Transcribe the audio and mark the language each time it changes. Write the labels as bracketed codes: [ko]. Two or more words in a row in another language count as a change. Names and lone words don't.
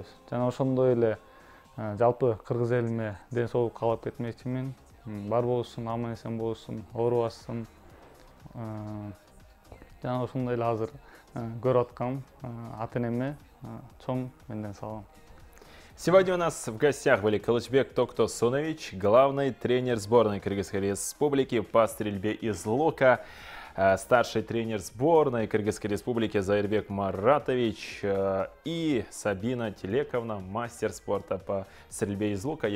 [ky] Жана ошондой эле жалпы кыргыз элиме ден соолук каалап кетмекчимин. Бар болушун, аман эсен болушун, оорубашсын. Жана ошондой эле азыр көрүп аткам ата-энеме чоң менден салам. [ru] Сегодня у нас в гостях были Кылычбек Токсосунович, главный тренер сборной Кыргызской Республики по стрельбе из лука, старший тренер сборной Кыргызской Республики Заирбек Маратович и Сабина Телековна, мастер спорта по стрельбе из лука.